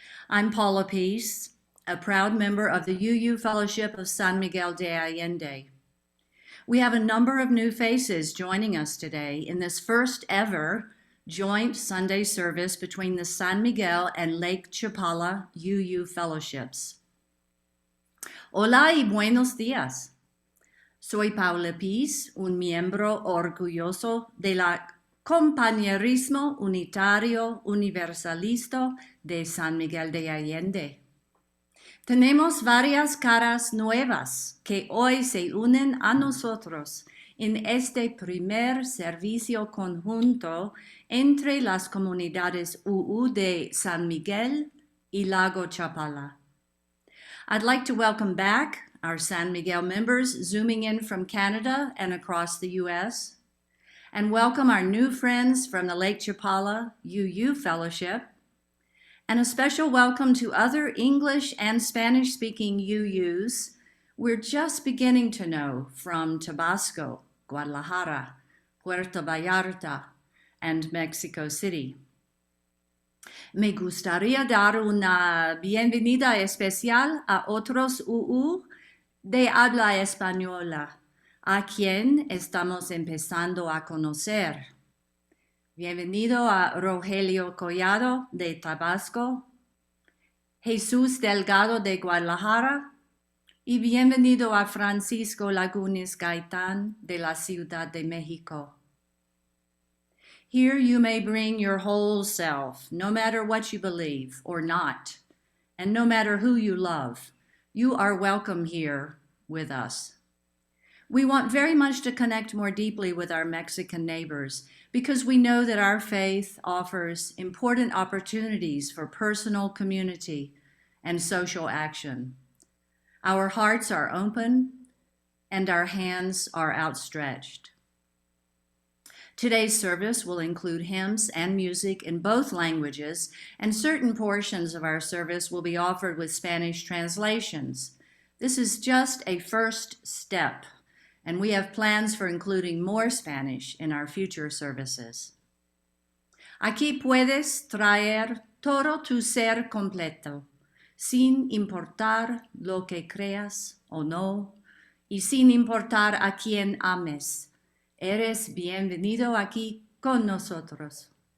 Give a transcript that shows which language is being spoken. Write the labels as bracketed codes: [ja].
[en] I'm Paula Peace, a proud member of the UU Fellowship of San Miguel de Allende. We have a number of new faces joining us today in this first ever joint Sunday service between the San Miguel and Lake Chapala UU Fellowships. [es] Hola y buenos días. Soy Paula Peace, un miembro orgulloso de la Compañerismo Unitario Universalista de San Miguel de Allende. Tenemos varias caras nuevas que hoy se unen a nosotros en este primer servicio conjunto entre las comunidades UU de San Miguel y Lago Chapala. [en] I'd like to welcome back our San Miguel members zooming in from Canada and across the U.S., and welcome our new friends from the Lake Chapala UU Fellowship, and a special welcome to other English and Spanish-speaking UUs we're just beginning to know from Tabasco, Guadalajara, Puerto Vallarta, and Mexico City. [es] Me gustaría dar una bienvenida especial a otros UU de habla española, a quien estamos empezando a conocer. Bienvenido a Rosiello Collado de Tabasco, Jesús Delgado de Guadalajara, y bienvenido a Francisco Lagunes Gaitán de la Ciudad de México. [en] Here you may bring your whole self, no matter what you believe or not, and no matter who you love. You are welcome here with us. We want very much to connect more deeply with our Mexican neighbors because we know that our faith offers important opportunities for personal community and social action. Our hearts are open and our hands are outstretched. Today's service will include hymns and music in both languages, and certain portions of our service will be offered with Spanish translations. This is just a first step, and we have plans for including more Spanish in our future services. [es] Aquí puedes traer todo tu ser completo, sin importar lo que creas o no, y sin importar a quien ames. Eres bienvenido aquí con nosotros.